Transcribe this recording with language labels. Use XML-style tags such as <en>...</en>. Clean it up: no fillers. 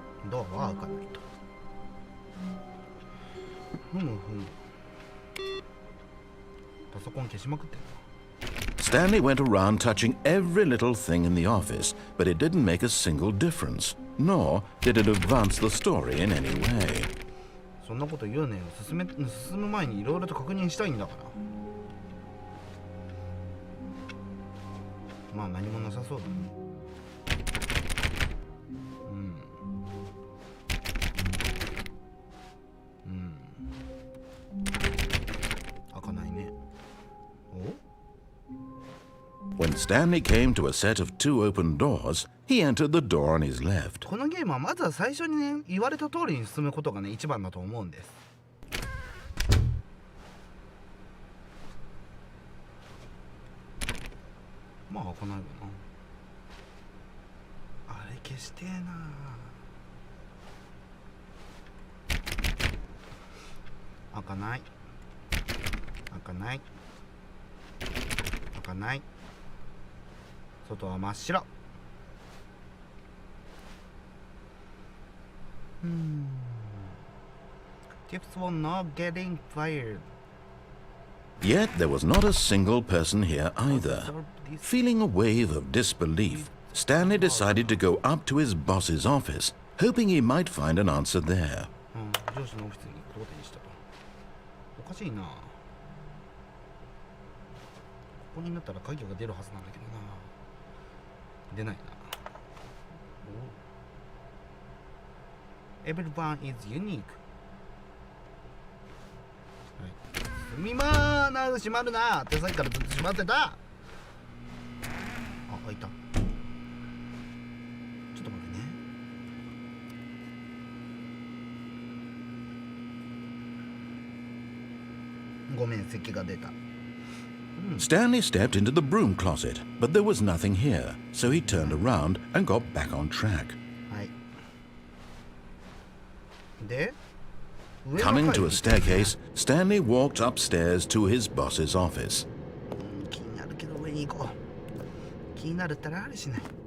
<ja>ドアは開かないと。パソコン消しまくってるな。</ja> <en>Stanley went around touching every little thing in the office, but it didn't make a single difference, nor did it advance the story in any way.</en> <ja>そんなこと言うねよ。進む前にいろいろと確認したいんだから。まあ何もなさそうだね。開かないね。</ja> <en>When Stanley came to a set of 2 open doors, he entered the door on his left.</en> <ja>このゲームはまずは最初にね、言われた通りに進むことがね、一番だと思うんです。まあ開かないわな。あれ消してえな。開かない。開かない。開かない。外は真っ白。</ja> <en>Tips for not getting fired. Yet there was not a single person here either. Feeling a wave of disbelief, Stanley decided to go up to his boss's office, hoping he might find an answer there.</en> <ja>上司のオフィスに行くことにしたと。おかしいな。ここになったら鍵が出るはずなんだけどな。出ないな。</ja> <en>Everyone is unique.</en> <ja>はい。すみまーな、閉まるなってさっきからずっと閉まってた。あ、開いた。ちょっと待ってね。ごめん、咳が出た。</ja> <en>Stanley stepped into the broom closet, but there was nothing here, so he turned around and got back on track.</en> <ja>はい。で、</ja> <en>Coming to a staircase, Stanley walked upstairs to his boss's office.</en> <ja>気になるけど上に行こう。気になるったらあれしない。</ja>